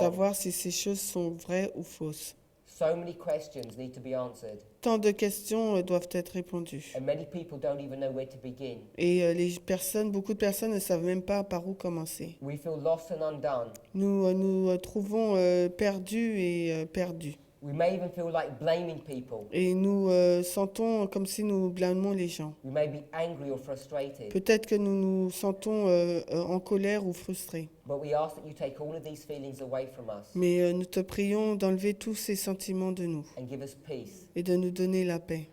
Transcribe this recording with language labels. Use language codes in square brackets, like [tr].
[fr] savoir si ces choses sont vraies ou fausses. [en] So many questions need to be answered, [fr] Tant de questions doivent être répondues. [en] and many people don't even know where to begin. [fr] Et beaucoup de personnes ne savent même pas par où commencer. [en] We feel lost and undone. [fr] Nous trouvons perdus et perdus. [en] We may even feel like blaming people. [fr] Et nous sentons comme si nous blâmons les gens. [en] We may be angry or frustrated. [fr] Peut-être que nous nous sentons en colère ou frustrés. [en] But we ask that you take all of these feelings away from us [fr] Mais nous te prions d'enlever tous ces sentiments de nous [en] and give us peace. [fr] et de nous donner la paix.